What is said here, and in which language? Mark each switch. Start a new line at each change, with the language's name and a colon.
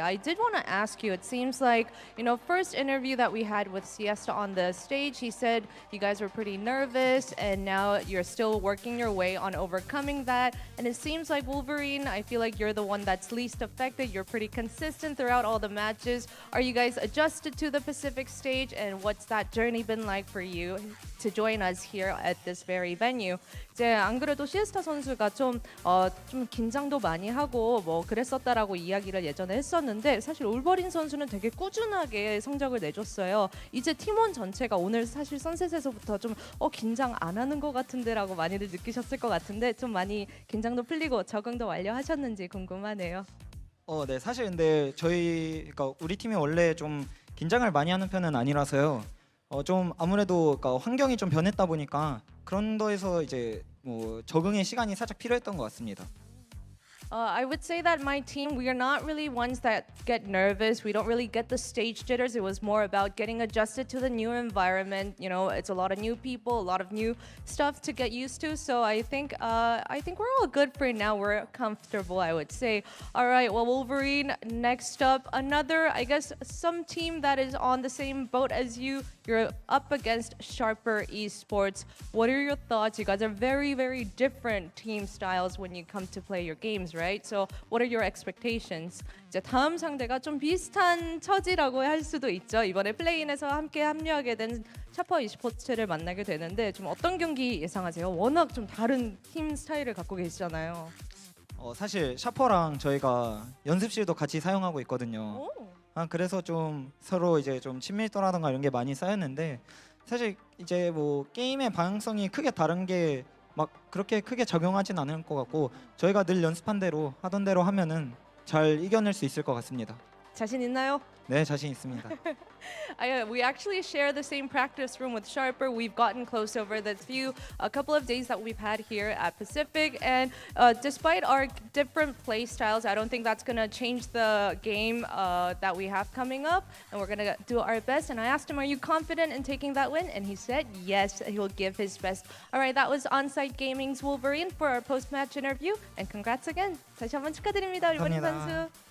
English: I did want to ask you, it seems like, you know, first interview that we had with Siesta on the stage, he said you guys were pretty nervous and now you're still working your way on overcoming that. And it seems like Wolverine, I feel like you're the one that's least affected. You're pretty consistent throughout all the matches. Are you guys adjusted to the Pacific stage, and what's that journey been like for you to join us here at this very venue?
Korean: 이제 안 그래도 시에스타 선수가 좀 긴장도 많이 하고 뭐 그랬었다라고 이야기를 예전에 했었는데 사실 올버린 선수는 되게 꾸준하게 성적을 내줬어요. 이제 팀원 전체가 오늘 사실 선셋에서부터 좀 긴장 안 하는 것 같은데라고 많이들 느끼셨을 것 같은데 좀 많이 긴장도 풀리고 적응도 완료하셨는지 궁금하네요. 네, 사실 근데 그러니까 우리 팀이 원래 좀 긴장을 많이 하는 편은 아니라서요. 좀 아무래도 그러니까 환경이 좀 변했다 보니까 그런 거에서 이제 뭐 적응의 시간이 살짝 필요했던 것 같습니다.
English: I would say that my team, we are not really ones that get nervous. We don't really get the stage jitters. It was more about getting adjusted to the new environment. You know, it's a lot of new people, a lot of new stuff to get used to. So I think we're all good for now. We're comfortable, I would say. All right, well, Wolverine, next up, another, I guess, some team that is on the same boat as you. You're up against Sharper Esports. What are your thoughts? You guys are very, very different team styles when you come to play your games, right? So what are your expectations?
Korean: 이제 다음 상대가 좀 비슷한 처지라고 할 수도 있죠. 이번에 플레이인에서 함께 합류하게 된 샤퍼 e스포츠를 만나게 되는데 좀 어떤 경기 예상하세요? 워낙 좀 다른 팀 스타일을 갖고 계시잖아요. 사실 샤퍼랑 저희가 연습실도 같이 사용하고 있거든요. 그래서 좀 서로 이제 좀 친밀도라든가 이런 게 많이 쌓였는데 사실 이제 뭐 게임의 방향성이 크게 다른 게 막 그렇게 크게 작용하진 않을 것 같고 저희가 늘 연습한 대로 하던 대로 하면은 잘 이겨낼 수 있을 것 같습니다. 자신 있나요? 네, 자신 있습니다.
English: We actually share the same practice room with Sharper. We've gotten close over the a couple of days that we've had here at Pacific, and despite our different play styles, I don't think that's gonna change the game that we have coming up, and we're gonna do our best. And I asked him, "Are you confident in taking that win?" And he said, "Yes, he'll give his best." All right, that was Onsite Gaming's Wolverine for our post-match interview, and congrats again.
Korean: 다시 한번 축하드립니다, 우리 원희 선수.